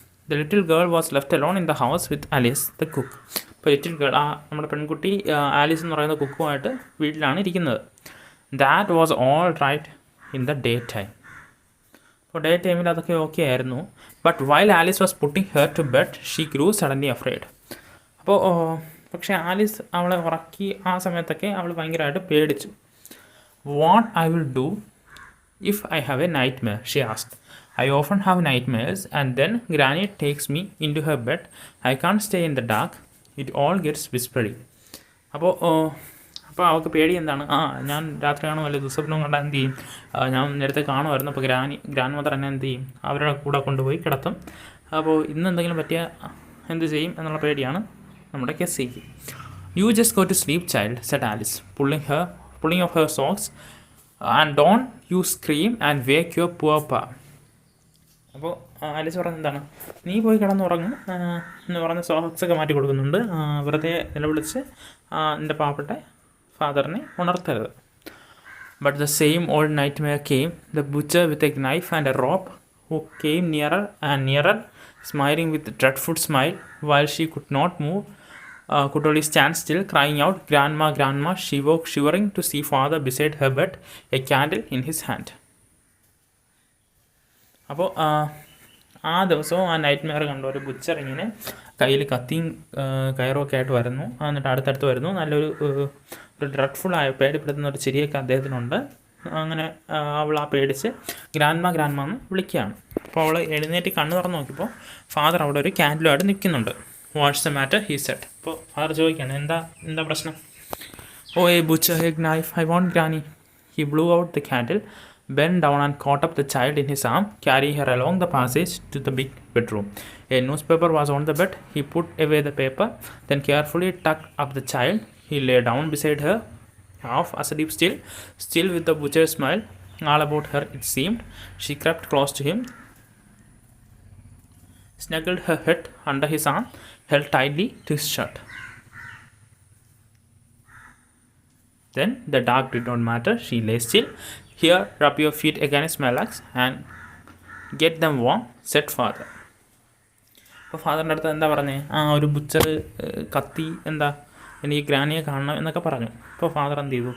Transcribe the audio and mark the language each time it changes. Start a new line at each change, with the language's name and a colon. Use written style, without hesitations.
English: The little girl was left alone in the house with Alice, the cook.
Malayalam: അപ്പോൾ little girl, നമ്മുടെ പെൺകുട്ടി Alice എന്ന് പറയുന്ന കുക്കുമായിട്ട് വീട്ടിലാണ് ഇരിക്കുന്നത്.
English: That was all right in the daytime.
Malayalam: അപ്പോൾ ഡേ ടൈമിൽ അതൊക്കെ ഓക്കെ ആയിരുന്നു.
English: But while Alice was putting her to bed, she grew suddenly afraid.
Malayalam: അപ്പോൾ പക്ഷേ ആലീസ് അവളെ ഉറക്കി ആ സമയത്തൊക്കെ അവൾ ഭയങ്കരമായിട്ട് പേടിച്ചു.
English: What I will do if I have a nightmare, she asked. I often have nightmares and then Granny takes me into her bed. I can't stay in the dark. It all gets whispery.
Malayalam: അപ്പോൾ അവൾക്ക് പേടി എന്താണ്, ഞാൻ രാത്രിയാണോ വല്ല ദുസ്വപ്നം കണ്ടാൽ എന്ത് ചെയ്യും, ഞാൻ നേരത്തെ കാണുമായിരുന്നു. അപ്പോൾ ഗ്രാൻഡ് മദർ എന്നെ എന്ത് ചെയ്യും, അവരുടെ കൂടെ കൊണ്ടുപോയി കിടത്തും. അപ്പോൾ ഇന്ന് എന്തെങ്കിലും പറ്റിയ എന്ത് ചെയ്യും എന്നുള്ള പേടിയാണ് നമ്മുടെ കെസിക്ക്.
English: You just go to sleep, child, said Alice, pulling off her socks. And don't you scream and wake your poor pa.
Malayalam: അപ്പോൾ ആലീസ് പറഞ്ഞത് എന്താണ്, നീ പോയി കിടന്നുറങ്ങും എന്ന് പറഞ്ഞ് സോക്സൊക്കെ മാറ്റി കൊടുക്കുന്നുണ്ട്. വെറുതെ നിലവിളിച്ച് എൻ്റെ പാവപ്പെട്ട ഫാദറിനെ ഉണർത്തരുത്.
English: But the same old nightmare came. The butcher with a knife and a rope, who came nearer and nearer, smiling with a dreadful smile, while she could not move, could only stand still, crying out, "Grandma, Grandma." She woke shivering to see father beside her bed, a candle in his hand.
Malayalam: അപ്പോൾ ആ ദിവസവും ആ night Meyer കണ്ട ഒരു butcher ഇങ്ങനെ കയ്യിൽ കത്തിയും കയറുമൊക്കെ ആയിട്ട് വരുന്നു. എന്നിട്ട് അടുത്തടുത്ത് വരുന്നു. നല്ലൊരു ഡ്രെഡ്ഫുള്ളായ പേടിപ്പെടുത്തുന്ന ഒരു ചിരിയൊക്കെ അദ്ദേഹത്തിനുണ്ട്. അങ്ങനെ അവൾ ആ പേടിച്ച് ഗ്രാൻഡ്മ എന്ന് വിളിക്കുകയാണ്. അപ്പോൾ അവൾ എഴുന്നേറ്റ് കണ്ണ് തുറന്ന് നോക്കിയപ്പോൾ ഫാദർ അവിടെ ഒരു ക്യാൻഡിലുമായിട്ട് നിൽക്കുന്നുണ്ട്.
English: What's the matter, he said.
Malayalam: അപ്പോൾ ഫാദർ ചോദിക്കുകയാണ്, എന്താ പ്രശ്നം?
English: Oh a butcher, a knife, I want granny. He blew out the candle bent down and caught up the child in his arm, carrying her along the passage to the big bedroom. A newspaper was on the bed. He put away the paper, then carefully tucked up the child. He lay down beside her, half asleep still with the butcher's smile all about her, it seemed. She crept close to him, snuggled her head under his arm, held tightly to his shirt. Then the dark did not matter. She lay still. Here, rub your feet against my legs and get them warm, said father.
Malayalam: അപ്പോൾ ഫാദറിൻ്റെ അടുത്ത് എന്താ പറഞ്ഞത്? ഒരു butcher കത്തി എന്താ എനിക്ക് ഗ്രാനിയെ കാണണം എന്നൊക്കെ പറഞ്ഞു. അപ്പോൾ ഫാദർ എന്ത് ചെയ്തു?